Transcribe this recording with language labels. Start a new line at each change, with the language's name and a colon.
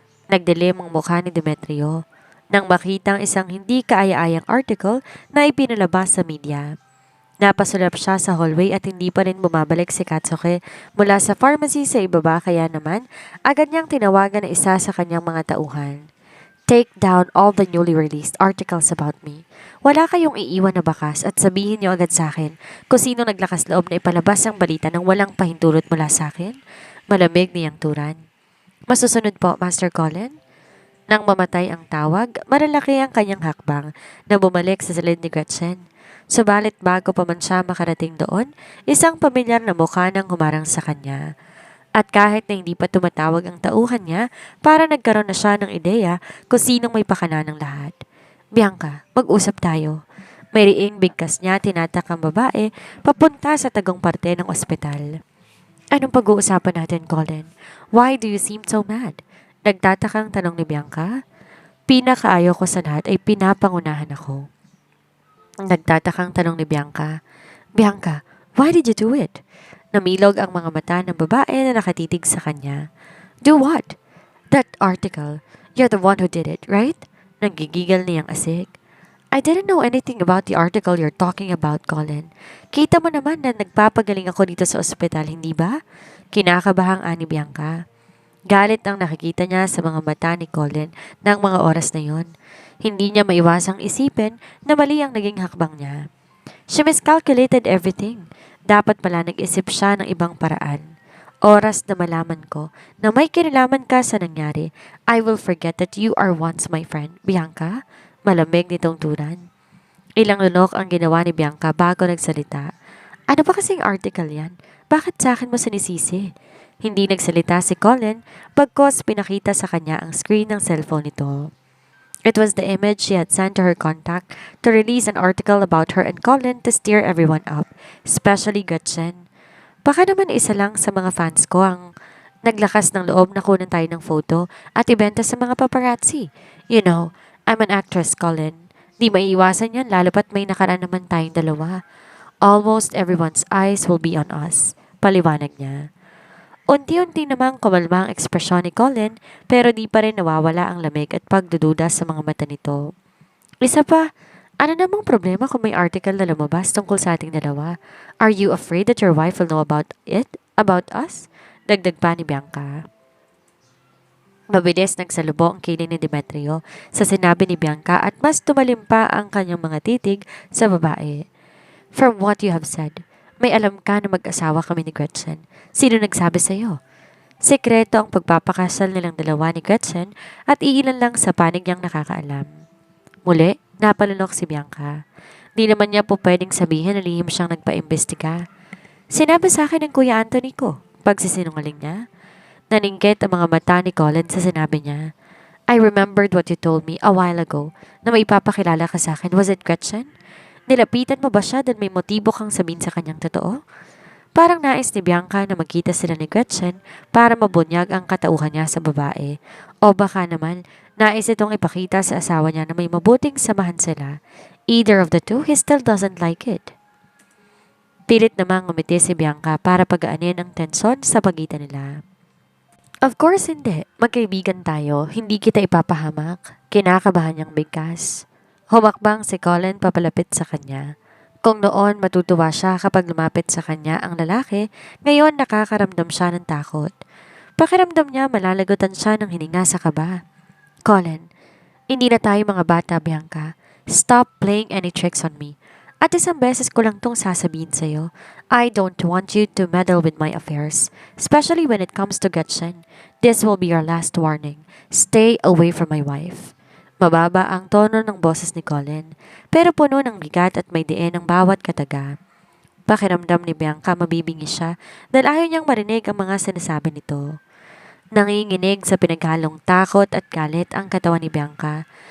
Filipino: Nagdilim ang mukha ni Demetrio nang makitang isang hindi kaaya-ayang article na ipinalabas sa media. Napasulap siya sa hallway at hindi pa rin bumabalik si Katsuki mula sa pharmacy sa ibaba, kaya naman agad niyang tinawagan na isa sa kanyang mga tauhan.
English: Take down all the newly released articles about me.
Filipino: Wala kayong iiwan na bakas at sabihin niyo agad sa akin kung sino naglakas loob na ipalabas ang balita ng walang pahintulot mula sa akin. Malamig niyang turan. Masusunod po, Master Colin? Nang mamatay ang tawag, malalaki ang kanyang hakbang na bumalik sa silid ni Gretchen. Subalit bago pa man siya makarating doon, isang pamilyar na mukha nang humarang sa kanya. At kahit na hindi pa tumatawag ang tauhan niya, para nagkaroon na siya ng ideya kung sinong may pakana ng lahat. Bianca, mag-usap tayo. May riing bigkas niya tinatak ang babae papunta sa tagong parte ng ospital. Anong pag-uusapan natin,
English: Colin? Why do you seem so mad?
Filipino: Nagtatakang tanong ni Bianca. Pinakaayaw ko sa lahat ay pinapangunahan ako. Nagtatakang tanong ni Bianca.
English: Bianca, why did you do it?
Filipino: Namilog ang mga mata ng babae na nakatitig sa kanya.
English: Do what? That article. You're the one who did it, right?
Filipino: Nanggigigil niyang asik.
English: I didn't know anything about the article you're talking about, Colin.
Filipino: Kita mo naman na nagpapagaling ako dito sa ospital, hindi ba? Kinakabahang ani Bianca. Galit ang nakikita niya sa mga mata ni Colin ng mga oras na yon. Hindi niya maiwasang isipin na mali ang naging hakbang niya.
English: She miscalculated everything.
Filipino: Dapat pala nag-isip siya ng ibang paraan. Oras na malaman ko na may kinalaman ka sa nangyari,
English: I will forget that you are once my friend.
Filipino: Bianca, malamig nitong turan. Ilang lunok ang ginawa ni Bianca bago nagsalita. Ano ba kasing article yan? Bakit sa akin mo sinisisi? Hindi nagsalita si Colin, bagkos pinakita sa kanya ang screen ng cellphone nito.
English: It was the image she had sent to her contact to release an article about her and Colin to stir everyone up, especially Gretchen.
Filipino: Baka naman isa lang sa mga fans ko ang naglakas ng loob na kunan tayo ng photo at ibenta sa mga paparazzi.
English: You know, I'm an actress,
Filipino: Colin. Di maiiwasan yan lalo pat may nakaraan naman tayong dalawa.
English: Almost everyone's eyes will be on us.
Filipino: Paliwanag niya. Unti-unti namang kumalma ang ekspresyon ni Colin pero di pa rin nawawala ang lamig at pagdududa sa mga mata nito. Isa pa, ano namang problema kung may article na lumabas tungkol sa ating dalawa?
English: Are you afraid that your wife will know about it? About us?
Filipino: Dagdag pa ni Bianca. Mabilis nagsalubo ang kiling ni Demetrio sa sinabi ni Bianca at mas tumalim pa ang kanyang mga titig sa babae.
English: From what you have said,
Filipino: may alam ka na mag-asawa kami ni Gretchen. Sino nagsabi sa'yo? Sekreto ang pagpapakasal nilang dalawa ni Gretchen at iilan lang sa panig niyang nakakaalam. Muli, napalunok si Bianca. Di naman niya po pwedeng sabihin na lihim siyang nagpa-imbestiga. Sinabi sa akin ng Kuya Anthony ko, pagsisinungaling niya. Naningkit ang mga mata ni Colin sa sinabi niya.
English: I remembered what you told me a while ago
Filipino: na may ipapakilala ka sa akin.
English: Was it
Filipino: Gretchen? Nilapitan mo ba siya dahil may motibo kang sabihin sa kanyang totoo? Parang nais ni Bianca na magkita sila ni Gretchen para mabunyag ang katauhan niya sa babae. O baka naman, nais itong ipakita sa asawa niya na may mabuting samahan sila.
English: Either of the two, he still doesn't like it.
Filipino: Pilit namang ngumiti si Bianca para pagaanin ang tensyon sa pagitan nila.
English: Of course
Filipino: hindi. Magkaibigan tayo. Hindi kita ipapahamak. Kinakabahan niyang bigkas. Humakbang si Colin papalapit sa kanya. Kung noon matutuwa siya kapag lumapit sa kanya ang lalaki, ngayon nakakaramdam siya ng takot. Pakiramdam niya malalagutan siya ng hininga sa kaba. Colin, hindi na tayo mga bata, Bianca.
English: Stop playing any tricks on me.
Filipino: At isang beses ko lang tong sasabihin sa'yo.
English: I don't want you to meddle with my affairs, especially when it comes to Gretchen. This will be your last warning. Stay away from my wife.
Filipino: Mababa ang tono ng boses ni Colin, pero puno ng bigat at may diin ang bawat kataga. Pakiramdam ni Bianca mabibingi siya dahil ayaw niyang marinig ang mga sinasabi nito. Nanginginig sa pinaghalong takot at galit ang katawan ni Bianca.